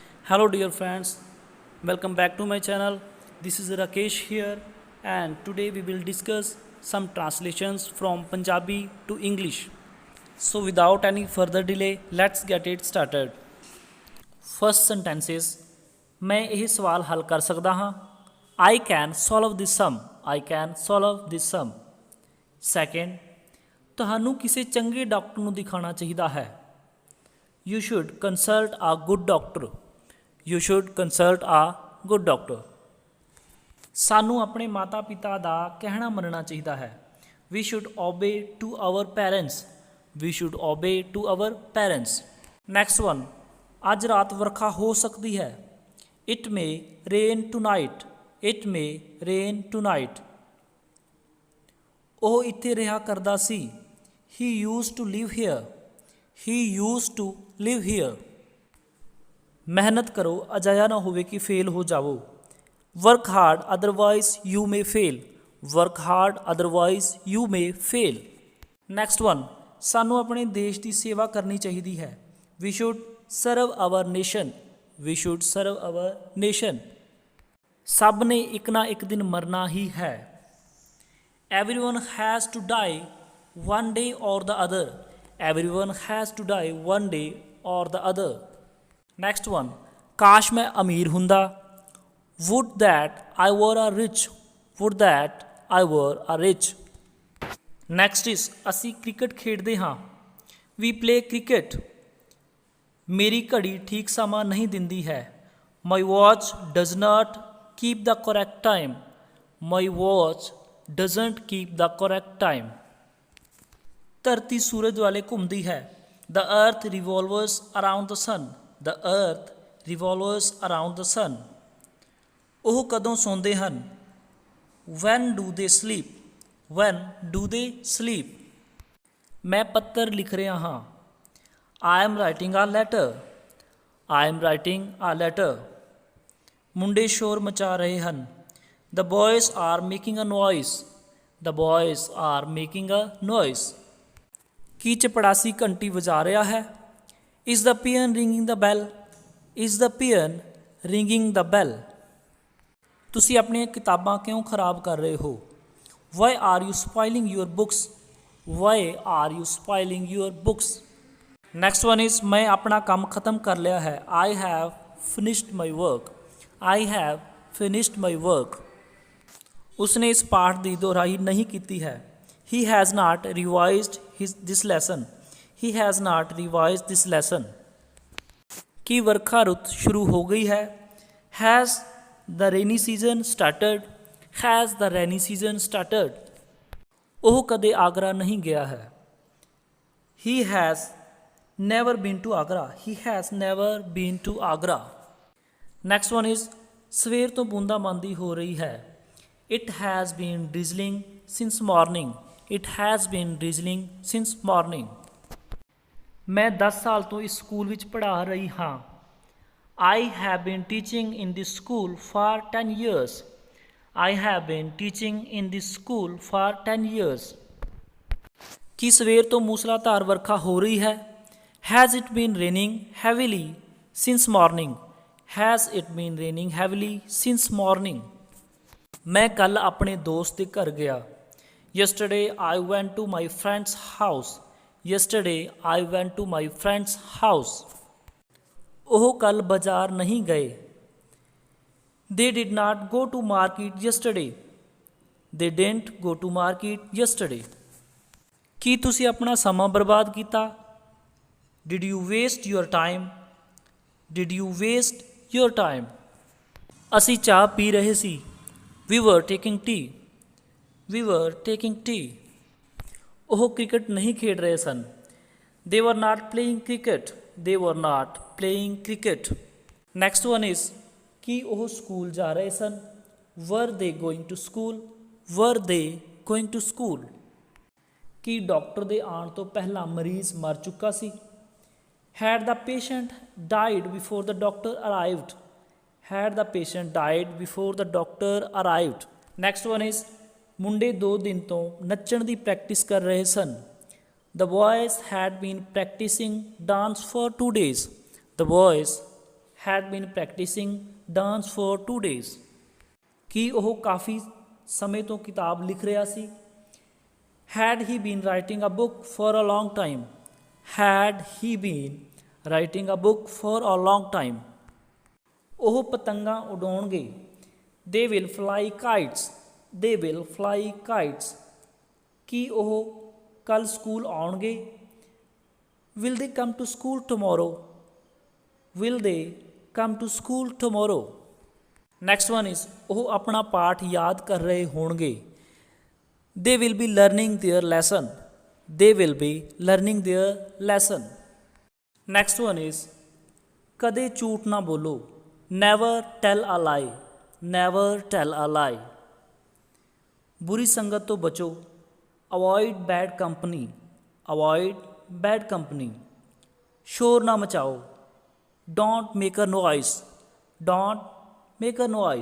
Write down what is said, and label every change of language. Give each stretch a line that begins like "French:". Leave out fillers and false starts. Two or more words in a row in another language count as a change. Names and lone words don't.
English: Hello dear friends, welcome back to my channel. This is Rakesh here and today we will discuss some translations from Punjabi to English. So without any further delay, let's get it started. First sentences,
Punjabi: मैं ਇਹ ਸਵਾਲ ਹੱਲ ਕਰ ਸਕਦਾ ਹਾਂ.
English: I can solve this sum. I can solve this sum. Second,
Punjabi: ਤੁਹਾਨੂੰ ਕਿਸੇ ਚੰਗੇ ਡਾਕਟਰ ਨੂੰ ਦਿਖਾਉਣਾ ਚਾਹੀਦਾ ਹੈ.
English: You should consult a good doctor. You should consult a good doctor.
Punjabi: ਸਾਨੂੰ ਆਪਣੇ ਮਾਤਾ ਪਿਤਾ ਦਾ ਕਹਿਣਾ ਮੰਨਣਾ ਚਾਹੀਦਾ ਹੈ.
English: We should obey to our parents. We should obey to our parents. Next one.
Punjabi: ਅੱਜ ਰਾਤ ਵਰਖਾ ਹੋ ਸਕਦੀ ਹੈ.
English: It may rain tonight. It may rain tonight.
Punjabi: ਉਹ ਇੱਥੇ ਰਿਹਾ ਕਰਦਾ ਸੀ.
English: He used to live here. He used to live here.
Punjabi: ਮਿਹਨਤ ਕਰੋ ਅਜਾਇਆ ਨਾ ਹੋਵੇ ਕਿ ਫੇਲ ਹੋ ਜਾਵੋ.
English: Work hard otherwise you may fail. Work hard otherwise you may fail. Next one.
Punjabi: ਸਾਨੂੰ ਆਪਣੇ ਦੇਸ਼ ਦੀ ਸੇਵਾ ਕਰਨੀ ਚਾਹੀਦੀ ਹੈ.
English: We should serve our nation. We should serve our nation.
Punjabi: ਸਭ ਨੇ ਇੱਕ ਨਾ ਇੱਕ ਦਿਨ ਮਰਨਾ ਹੀ ਹੈ.
English: Everyone has to die one day or the other. Everyone has to die one day or the other. Next one.
Punjabi: ਕਾਸ਼ ਮੈਂ ਅਮੀਰ ਹੁੰਦਾ.
English: Would that I were a rich. Would that I were a rich. Next is
Punjabi: ਅਸੀਂ ਕ੍ਰਿਕਟ ਖੇਡਦੇ ਹਾਂ.
English: We play cricket.
Punjabi: ਮੇਰੀ ਘੜੀ ਠੀਕ ਸਮਾਂ ਨਹੀਂ ਦਿੰਦੀ ਹੈ.
English: My watch does not keep the correct time. My watch doesn't keep the correct time.
Punjabi: ਧਰਤੀ ਸੂਰਜ ਵਾਲੇ ਘੁੰਮਦੀ ਹੈ.
English: The earth revolves around the sun. The earth revolves around the sun.
Punjabi: ਉਹ ਕਦੋਂ ਸੌਂਦੇ ਹਨ.
English: When do they sleep? When do they sleep?
Punjabi: ਮੈਂ ਪੱਤਰ ਲਿਖ ਰਿਹਾ ਹਾਂ.
English: I am writing a letter. I am writing a letter.
Punjabi: ਮੁੰਡੇ ਸ਼ੋਰ ਮਚਾ ਰਹੇ ਹਨ.
English: The boys are making a noise. The boys are making a noise.
Punjabi: ਕੀ ਚਪੜਾਸੀ ਘੰਟੀ ਵਜਾ ਰਿਹਾ ਹੈ.
English: Is the peon ringing the bell? Is the peon ringing the bell?
Punjabi: ਤੁਸੀਂ ਆਪਣੀਆਂ ਕਿਤਾਬਾਂ ਕਿਉਂ ਖਰਾਬ ਕਰ ਰਹੇ ਹੋ.
English: Why are you spoiling your books? Why are you spoiling your books? Next one is
Punjabi: ਮੈਂ ਆਪਣਾ ਕੰਮ ਖਤਮ ਕਰ ਲਿਆ ਹੈ.
English: I have finished my work. I have finished my work.
Punjabi: ਉਸਨੇ ਇਸ ਪਾਠ ਦੀ ਦੁਹਰਾਈ ਨਹੀਂ ਕੀਤੀ ਹੈ.
English: He has not revised this lesson. He has not revised this lesson.
Punjabi: ਕੀ ਵਰਖਾ ਰੁੱਤ ਸ਼ੁਰੂ ਹੋ ਗਈ ਹੈ.
English: Has the rainy season started? Has the rainy season started?
Punjabi: ਉਹ ਕਦੇ ਆਗਰਾ ਨਹੀਂ ਗਿਆ ਹੈ.
English: He has never been to Agra. He has never been to Agra. Next one is
Punjabi: ਸਵੇਰ ਤੋਂ ਬੂੰਦਾਬਾਂਦੀ ਹੋ ਰਹੀ ਹੈ.
English: It has been drizzling since morning. It has been drizzling since morning.
Punjabi: ਮੈਂ 10 ਸਾਲ ਤੋਂ ਇਸ ਸਕੂਲ ਵਿੱਚ ਪੜ੍ਹਾ ਰਹੀ ਹਾਂ.
English: I have been teaching in this school for 10 years. I have been teaching in this school for 10 years.
Punjabi: ਕੀ ਸਵੇਰ ਤੋਂ ਮੂਸਲਾਧਾਰ ਵਰਖਾ ਹੋ ਰਹੀ ਹੈ.
English: Has it been raining heavily since morning? Has it been raining heavily since morning?
Punjabi: ਮੈਂ ਕੱਲ੍ਹ ਆਪਣੇ ਦੋਸਤ ਦੇ ਘਰ ਗਿਆ.
English: Yesterday I went to my friend's house. Yesterday I went to my friend's house.
Punjabi: ਉਹ ਕੱਲ੍ਹ ਬਾਜ਼ਾਰ ਨਹੀਂ ਗਏ.
English: They did not go to market yesterday. They didn't go to market yesterday.
Punjabi: ਕੀ ਤੁਸੀਂ ਆਪਣਾ ਸਮਾਂ ਬਰਬਾਦ ਕੀਤਾ.
English: Did you waste your time? Did you waste your time?
Punjabi: ਅਸੀਂ ਚਾਹ ਪੀ ਰਹੇ ਸੀ.
English: We were taking tea. We were taking tea.
Punjabi: ਉਹ ਕ੍ਰਿਕਟ ਨਹੀਂ ਖੇਡ ਰਹੇ ਸਨ.
English: They were not playing cricket. They were not playing cricket. Next one is
Punjabi: ਕੀ ਉਹ ਸਕੂਲ ਜਾ ਰਹੇ ਸਨ.
English: Were they going to school? Were they going to school?
Punjabi: ਕੀ ਡਾਕਟਰ ਦੇ ਆਉਣ ਤੋਂ ਪਹਿਲਾਂ ਮਰੀਜ਼ ਮਰ ਚੁੱਕਾ ਸੀ.
English: Had the patient died before the doctor arrived? Had the patient died before the doctor arrived? Next one is
Punjabi: ਮੁੰਡੇ 2 ਦਿਨ ਤੋਂ ਨੱਚਣ ਦੀ ਪ੍ਰੈਕਟਿਸ ਕਰ ਰਹੇ ਸਨ.
English: The boys had been practicing dance for 2 days. The boys had been practicing dance for 2 days.
Punjabi: ਕੀ ਉਹ ਕਾਫੀ ਸਮੇਂ ਤੋਂ ਕਿਤਾਬ ਲਿਖ ਰਿਹਾ ਸੀ?
English: Had he been writing a book for a long time? Had he been writing a book for a long time?
Punjabi: ਉਹ ਪਤੰਗਾਂ ਉਡਾਉਣਗੇ।
English: They will fly kites. They will fly kites.
Punjabi: ਕੀ ਉਹ ਕੱਲ੍ਹ ਸਕੂਲ ਆਉਣਗੇ?
English: Will they come to school tomorrow? Will they come to school tomorrow? Next one is
Punjabi: ਉਹ ਆਪਣਾ ਪਾਠ ਯਾਦ ਕਰ ਰਹੇ ਹੋਣਗੇ।
English: They will be learning their lesson. They will be learning their lesson. Next one is
Punjabi: ਕਦੇ ਝੂਠ ਨਾ ਬੋਲੋ।
English: Never tell a lie. Never tell a lie.
Punjabi: ਬੁਰੀ ਸੰਗਤ ਤੋਂ ਬਚੋ।
English: Avoid bad company. Avoid bad company.
Punjabi: ਸ਼ੋਰ ਨਾ ਮਚਾਓ।
English: Don't make a noise. Don't make a noise.